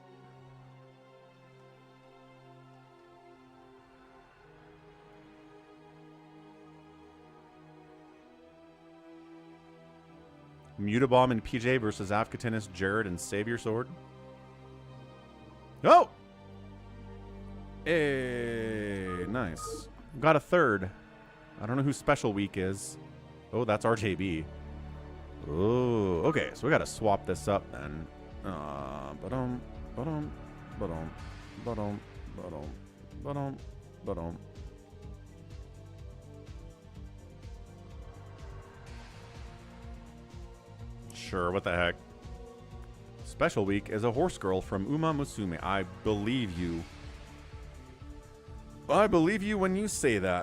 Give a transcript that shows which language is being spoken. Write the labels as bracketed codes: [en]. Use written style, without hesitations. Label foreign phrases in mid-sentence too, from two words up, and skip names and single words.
[en] Mutabomb and PJ versus Afghatinus, Jared, and Savior Sword. Oh! Hey, nice. Got a third. I don't know who Special Week is. Oh, that's RJB. Oh, okay. So we got to swap this up then. Ba-dum, ba-dum, ba-dum, ba-dum, ba-dum, ba-dum, ba-dum. Sure, what the heck. Special Week is a horse girl from Uma Musume. I believe you. I believe you when you say that.